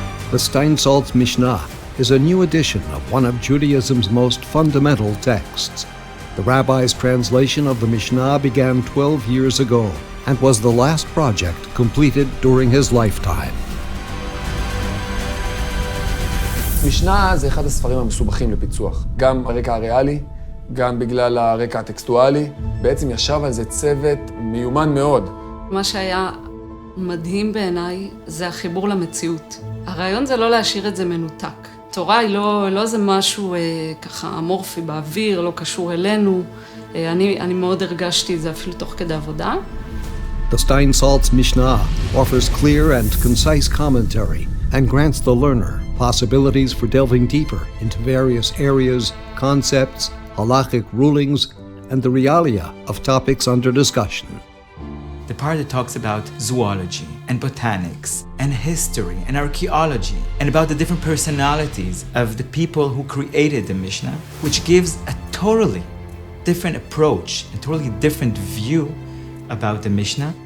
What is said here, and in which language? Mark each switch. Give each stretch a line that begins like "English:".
English: The Steinsaltz Mishnah is a new edition of one of Judaism's most fundamental texts. The rabbi's translation of the Mishnah began 12 years ago and was the last project completed during his lifetime.
Hebrew: משנה זה אחד הספרים המסובכים לפיצוח, גם הרקע הריאלי, גם בגלל הרקע הטקסטואלי. בעצם ישב על זה צוות מיומן מאוד. מה שהיה מדהים בעיניי זה החיבור למציאות. הרעיון זה לא להשאיר את זה מנותק. תורה היא לא זה משהו ככה אמורפי באוויר, לא קשור אלינו. אני מאוד הרגשתי את זה אפילו תוך כדי עבודה.
English: The Steinsaltz Mishnah offers clear and concise commentary and grants the learner possibilities for delving deeper into various areas, concepts, halachic rulings, and the realia of topics under discussion. The part that talks about zoology and botanics and history and archaeology and about the different personalities of the people who created the Mishnah, which gives a totally different approach, a totally different view about the Mishnah.